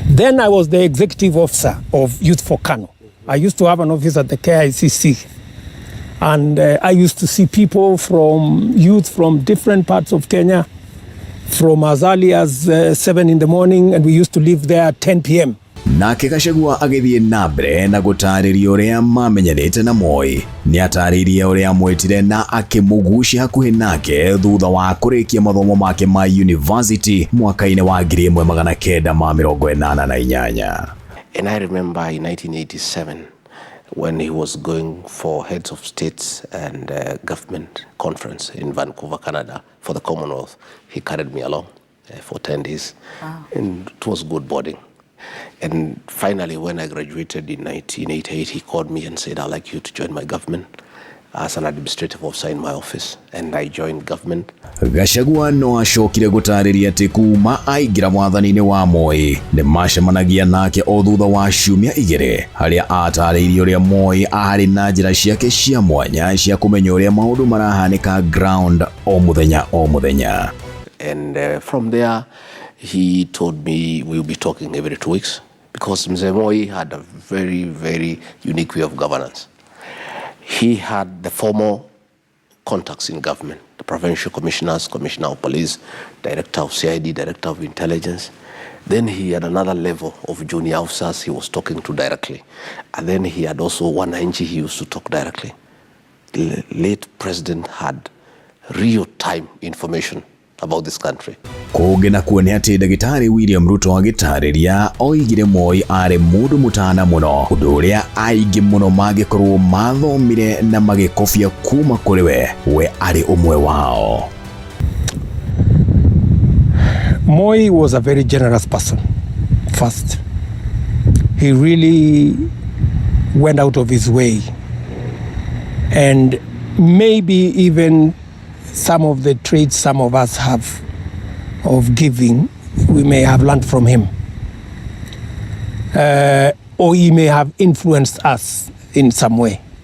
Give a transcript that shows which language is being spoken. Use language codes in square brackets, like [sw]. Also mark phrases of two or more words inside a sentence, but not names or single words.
[en] Then I was the executive officer of Youth for KANU. I used to have an office at the KICC. And I used to see people youth from different parts of Kenya, from as early as 7 in the morning, and we used to live there at 10 p.m. [ki] Nake Gachagua agithie na mbere na gũtarĩria ũrĩa mamenyanĩte na Moi. Nĩ atarĩirie ũrĩa amwĩtire na akĩmũgucia hakuhĩ nake thutha wa kũrĩkia mathomo make ma university mwaka-inĩ wa 1988. [en] And I remember in 1987 when he was going for heads of states and government conference in Vancouver, Canada for the Commonwealth. He carried me along for 10 days. Wow. And it was good boarding. And finally, when I graduated in 1988, he called me and said, "I'd like you to join my government as an administrative officer in my office." And I joined government. [ki] Gachagua no acokire gũtarĩria atĩ kuma aingĩra wathani-inĩ wa Moi nĩ macemanagia nake o thutha wa ciumia 2 harĩa atarĩirie ũrĩa Moi arĩ na njĩra ciake cia mwanya cia kũmenya ũrĩa maũndũ marahanĩka ground o mũthenya. [en] And from there, he told me we'll be talking every 2 weeks because Mzee Moi had a very, very unique way of governance. He had the formal contacts in government. the provincial commissioners, commissioner of police, director of CID, director of intelligence. Then he had another level of junior officers he was talking to directly. And then he had also one NG he used to talk directly. The late president had real-time information about this country. [ki] Kũngĩ na kuo nĩ atĩ Ndagĩtarĩ William Ruto agĩtarĩria oigire Moi arĩ mũndũ mũtana mũno, ũndũ ũrĩa aingĩ mũno mangĩkorwo mathomire na magĩkobia kuma kũrĩ we arĩ ũmwe wao. [en] Moi was a very generous person. First, he really went out of his way, and maybe even some of the traits some of us have of giving, we may have learned from him, or he may have influenced us in some way.